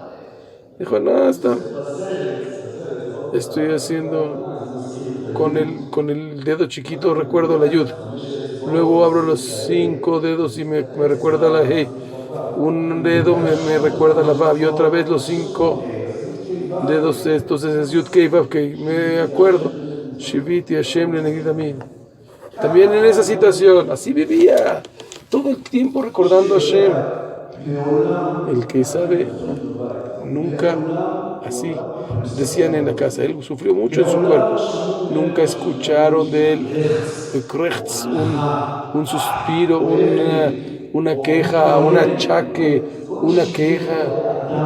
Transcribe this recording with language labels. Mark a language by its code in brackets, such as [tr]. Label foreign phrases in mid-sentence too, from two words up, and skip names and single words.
[es] Dijo: no, estoy haciendo con el dedo chiquito, recuerdo la yud, luego abro los 5 dedos y me recuerda la hey, un dedo me recuerda la vav, y otra vez los 5 dedos, entonces es [he] יוד קי ואו קי, [es] me acuerdo [he] שויתי השם לנגדי תמיד. [es] También en esa situación, así vivía, todo el tiempo recordando a Hashem. El que sabe, nunca, así decían en la casa, él sufrió mucho en su cuerpo, nunca escucharon de él un suspiro, una queja, un achaque, una queja.